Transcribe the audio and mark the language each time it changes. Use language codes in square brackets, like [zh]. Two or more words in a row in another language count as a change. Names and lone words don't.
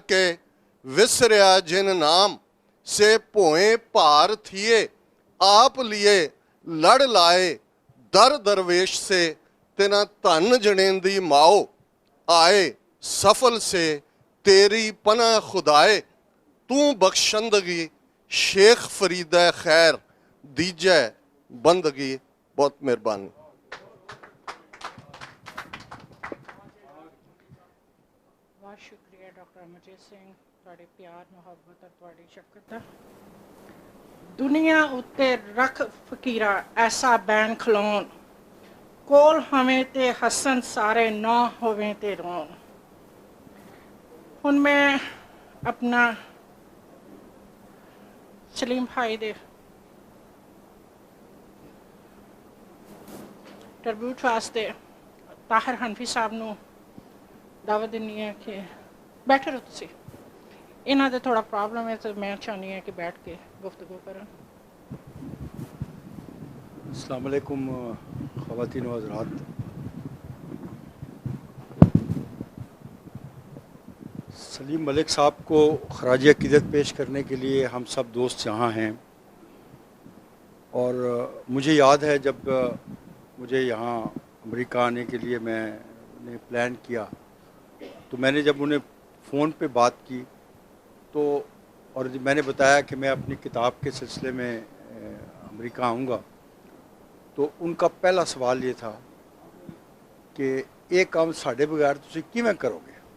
[pa] ਕੇ ਵਿਸਰਿਆ, ਜਿਨ ਨਾਮ ਸੇ ਭੋਏ ਭਾਰ ਥੀਏ, ਆਪ ਲਿਏ ਲੜ ਲਾਏ ਦਰ ਦਰਵੇਸ਼ ਸੇ, ਤਿਨਾ ਧਨ ਜਣੇਂਦੀ ਮਾਓ ਆਏ ਸਫਲ ਸੇ, ਤੇਰੀ ਪਨਾ ਖੁਦਾਏ ਤੂੰ ਬਖਸ਼ੰਦਗੀ, ਸ਼ੇਖ ਫਰੀਦਾ ਖੈਰ ਦੀਜੈ ਬੰਦਗੀ। [ur] بہت مہربانی. بہت شکریہ ڈاکٹر امرجیت سنگھ, [pa] ਤੁਹਾਡੇ ਪਿਆਰ ਮੁਹੱਬਤ और ਤੁਹਾਡੀ ਸ਼ਫਕਤ ਦਾ। ਦੁਨੀਆ ਉੱਤੇ ਰੱਖ ਫਕੀਰਾ ਐਸਾ ਬੈਨ ਖਲੋਣ, ਕੋਲ ਹਵੇਂ ਤੇ ਹਸਨ ਸਾਰੇ ਨਾ ਹੋਵੇਂ ਤੇ ਰੋਣ। ਹੁਣ ਮੈਂ ਆਪਣਾ ਸਲੀਮ ਭਾਈ ਦੇ ਟ੍ਰਿਬਿਊਟ ਵਾਸਤੇ ਤਾਹਿਰ ਹਨਫੀ ਸਾਹਿਬ ਨੂੰ ਦਾਵਤ ਦਿੰਦੀ ਹੈ ਕਿ ਬੈਠੇ ਰਹੋ ਤੁਸੀਂ। ਇਹਨਾਂ ਦੇ ਥੋੜਾ ਪ੍ਰੋਬਲਮ ਹੈ ਤੇ ਮੈਂ ਚਾਹੁੰਦੀ ਹਾਂ ਕਿ ਬੈਠ ਕੇ ਗੁਫ਼ਤਗੂ ਕਰਨ। [ur] السلام علیکم خواتین و حضرات. سلیم ملک صاحب کو خراج عقیدت پیش کرنے کے لیے ہم سب دوست یہاں ہیں. اور مجھے یاد ہے جب مجھے یہاں امریکہ آنے کے لیے میں نے پلان کیا، تو میں نے جب انہیں فون پہ بات کی تو اور میں نے بتایا کہ میں اپنی کتاب کے سلسلے میں امریکہ آؤں گا، تو ان کا پہلا سوال یہ تھا کہ یہ کام [pa] ਸਾਡੇ ਬਗੈਰ ਤੁਸੀ ਕਿਵੇਂ ਕਰੋਗੇ।